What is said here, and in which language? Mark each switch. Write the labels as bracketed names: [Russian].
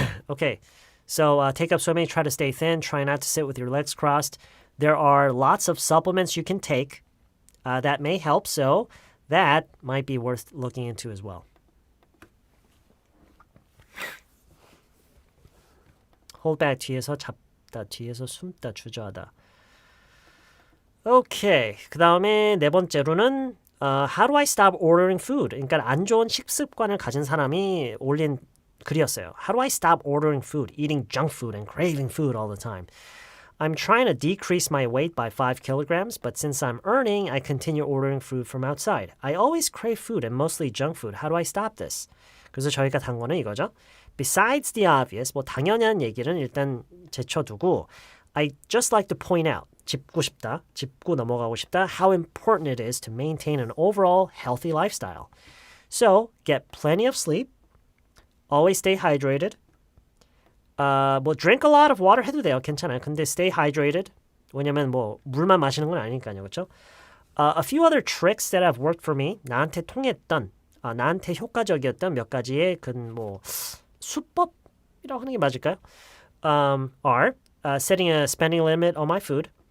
[English] Okay, so take up swimming, try to stay thin, try not to sit with your legs crossed. There are lots of supplements you can take that may help, so that might be worth looking into as well. Hold back, [Korean] 뒤에서 잡다, 뒤에서 숨다, 주저하다. 오케이, 그 다음에 네 번째로는 [English] How do I stop ordering food? [Korean] 그러니까 안 좋은 식습관을 가진 사람이 올린 글이었어요. [English] How do I stop ordering food, eating junk food and craving food all the time? I'm trying to decrease my weight by 5 kilograms, but since I'm earning, I continue ordering food from outside. I always crave food and mostly junk food. How do I stop this? [Korean] 그래서 저희가 단 거는 이거죠. [English] Besides the obvious, [Korean] 뭐 당연한 얘기는 일단 제쳐두고 [English] I just like to point out, [Korean] 짚고 넘어가고 싶다, [English] how important it is to maintain an overall healthy lifestyle. So, get plenty of sleep, always stay hydrated, 뭐 drink a lot of water [Korean] 해도 돼요. 괜찮아요. [English] 근데 stay hydrated. [Korean] 왜냐면 뭐 물만 마시는 건 아니니까요. 그렇죠? [English] A few other tricks that have worked for me. [Korean] 나한테 통했던, 나한테 효과적이었던 몇 가지의 뭐 수법이라고 하는 게 맞을까요? [English] Are setting a spending limit on my food.